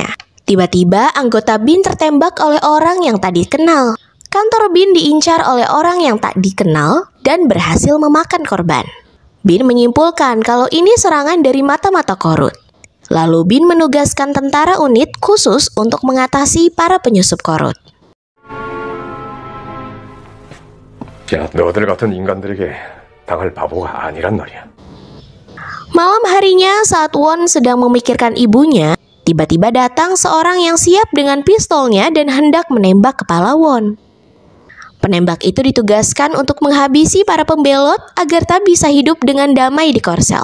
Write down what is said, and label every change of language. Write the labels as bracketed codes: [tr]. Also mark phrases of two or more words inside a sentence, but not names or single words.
[id] Tiba-tiba anggota Bin tertembak oleh orang yang tak dikenal. Kantor Bin diincar oleh orang yang tak dikenal dan berhasil memakan korban. Bin menyimpulkan kalau ini serangan dari mata-mata Korut. Lalu Bin menugaskan tentara unit khusus untuk mengatasi para penyusup Korut. [ko] 야, 너희들 같은 인간들에게 당할 바보가 아니란 말이야. [id] Malam harinya saat Won sedang memikirkan ibunya, tiba-tiba datang seorang yang siap dengan pistolnya dan hendak menembak kepala Won. Penembak itu ditugaskan untuk menghabisi para pembelot agar tak bisa hidup dengan damai di Korsel.